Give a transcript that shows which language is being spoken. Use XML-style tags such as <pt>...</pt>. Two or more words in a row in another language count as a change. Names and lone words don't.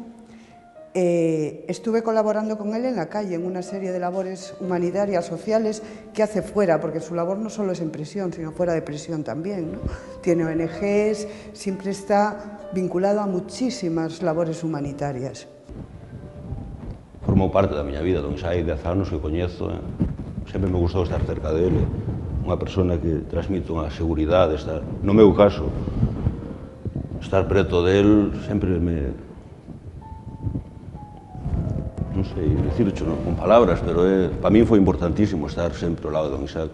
<es>Estuve colaborando con él en la calle en una serie de labores humanitarias, sociales, que hace fuera, porque su labor no solo es en prisión, sino fuera de prisión también, ¿no? Tiene ONGs, siempre está vinculado a muchísimas labores humanitarias.</es> <gl>Formou parte da miña vida, don Isai, 10 anos que coñezo, sempre me gustou estar cerca dele, unha persona que transmite unha seguridade, no meu caso, estar preto del sempre me... non sei dicircho con palabras, pero para min foi importantísimo estar sempre ao lado de don Isaac.</gl>